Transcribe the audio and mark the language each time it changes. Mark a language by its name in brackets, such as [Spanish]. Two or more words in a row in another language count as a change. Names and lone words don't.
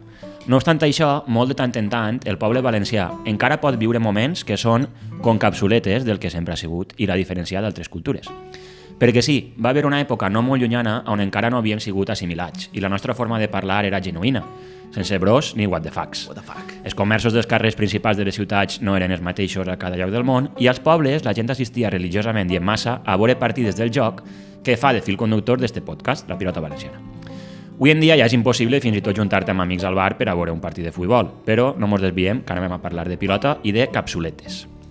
[Catalan] No obstant això, molt de tant en tant, el poble valencià encara pot viure moments que són concapsuletes del que sempre ha sigut i la diferenciar d'altres cultures. Perquè sí, va haver una època no molt llunyana on encara no havíem sigut assimilats i la nostra forma de parlar era genuïna, sense bros ni [English] what the fucks. [Catalan] Els comerços dels carrers principals de les ciutats no eren els mateixos a cada lloc del món i als pobles la gent assistia religiosament i en massa a veure partides del joc que fa de fil conductor d'este podcast, la Pilota Valenciana. Avui en dia ja és impossible fins i tot juntar-te amb amics al bar per a veure un partit de futbol, però no mos desviem, que ara anem a parlar de pilota i de capsuletes.